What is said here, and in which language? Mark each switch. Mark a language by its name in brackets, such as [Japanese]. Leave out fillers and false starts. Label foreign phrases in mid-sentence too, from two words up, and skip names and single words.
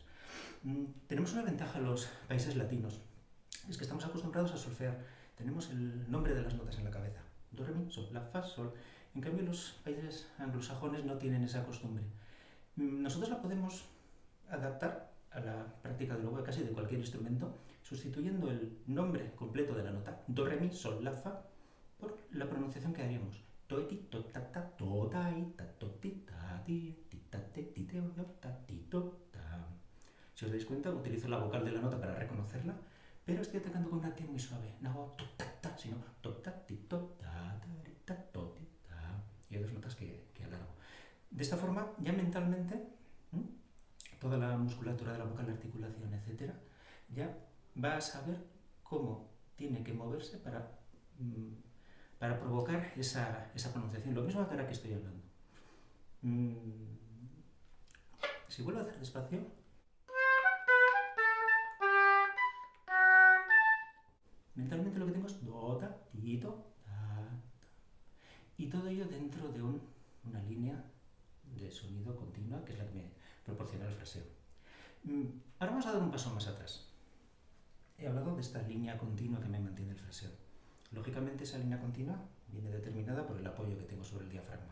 [Spanish] Tenemos una ventaja en los países latinos, es que estamos acostumbrados a solfear, tenemos el nombre de las notas en la cabeza, do, re, mi, sol, la, fa, sol. En cambio los países anglosajones no tienen esa costumbre. Nosotros la podemos adaptar a la práctica del oboe casi de cualquier instrumento, sustituyendo el nombre completo de la nota, do, re, mi, sol, la, fa, por la pronunciación que haríamos. To, ti, to, ta, ta, to, ta, i, ta, to, ti, ta, ti, ti, ta, te, ti, te, o, ta, ti, to, ta. Si os dais cuenta, utilizo la vocal de la nota para reconocerla, pero estoy atacando con una T muy suave. No hago to, ta, ta, sino to, ta, ti, to, ta, ta, ri, ta, to, ti, ta. Y hay dos notas que alargo. De esta forma, ya mentalmente, toda la musculatura de la boca, la articulación, etcétera, ya va a saber cómo tiene que moverse para provocar esa pronunciación. Lo mismo que ahora que estoy hablando. Si vuelvo a hacer despacio, mentalmente lo que tengo es do, ta, ti, to, ta, ta. Y todo ello dentro de una línea de sonido continua que es la que me proporciona el fraseo. Ahora vamos a dar un paso más atrás. He hablado de esta línea continua que me mantiene el fraseo. Lógicamente esa línea continua viene determinada por el apoyo que tengo sobre el diafragma.